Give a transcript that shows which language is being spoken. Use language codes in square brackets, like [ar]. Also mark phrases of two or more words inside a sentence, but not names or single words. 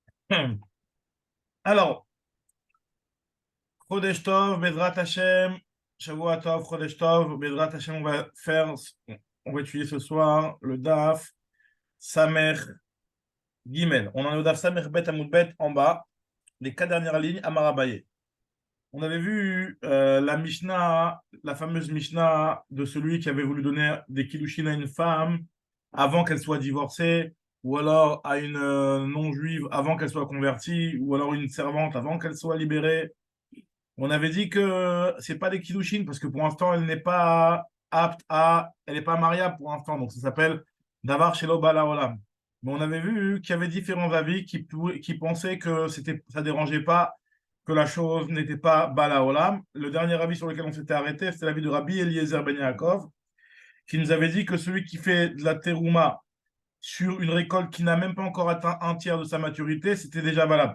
[fr] Alors, [he] חודש טוב, בעזרת השם, שבוע טוב, חודש טוב, בעזרת השם, [fr] on va étudier ce soir le [he] דף סמך גימל. [fr] On en est au [he] דף סמך בית עמוד בית [fr] en bas, les 4 dernières lignes, [he] אמר אביי. [fr] On avait vu la Mishnah, la fameuse Mishnah de celui qui avait voulu donner des kiddushin à une femme avant qu'elle soit divorcée, ou alors à une non-juive avant qu'elle soit convertie, ou alors une servante avant qu'elle soit libérée. On avait dit que c'est pas des kiddushin parce que pour l'instant elle n'est pas apte à, elle n'est pas mariable pour l'instant, donc ça s'appelle [he] דבר שלא בא לעולם. [fr] Mais on avait vu qu'il y avait différents avis qui pensaient que ça dérangeait pas, que la chose n'était pas [he] בא לעולם. [fr] Le dernier avis sur lequel on s'était arrêté, c'était l'avis de Rabbi Eliezer Ben Yaakov, qui nous avait dit que celui qui fait de la terouma sur une récolte qui n'a même pas encore atteint un tiers de sa maturité, c'était déjà valable.